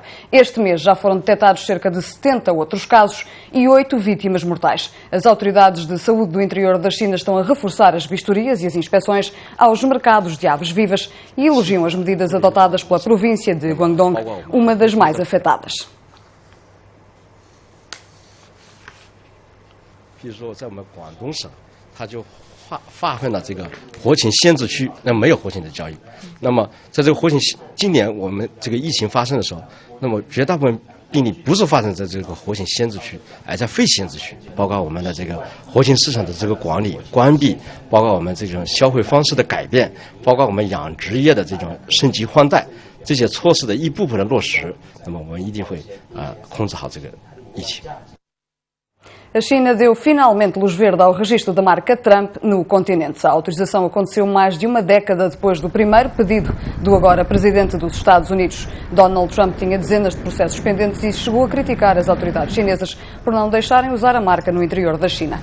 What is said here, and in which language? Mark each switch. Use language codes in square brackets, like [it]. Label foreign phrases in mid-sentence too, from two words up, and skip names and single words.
[pt] Este mês já foram detectados cerca de 70 outros casos e 8 vítimas mortais. As autoridades de saúde do interior da China estão a reforçar as vistorias e as inspeções aos mercados de aves vivas e elogiam as medidas adotadas pela província de Guangdong, uma das mais afetadas. [zh] 比如说，在我们广东省，它就划分了这个活禽限制区，那没有活禽的交易。那么，在这个活禽，今年我们这个疫情发生的时候，那么绝大部分病例不是发生在这个活禽限制区，而在非限制区，包括我们的这个活禽市场的这个管理关闭，包括我们这种消费方式的改变，包括我们养殖业的这种升级换代，这些措施的一部分的落实，那么我们一定会控制好这个疫情。 [pt] A China deu finalmente luz verde ao registro da marca Trump no continente. A autorização aconteceu mais de uma década depois do primeiro pedido do agora presidente dos Estados Unidos. Donald Trump tinha dezenas de processos pendentes e chegou a criticar as autoridades chinesas por não deixarem usar a marca no interior da China.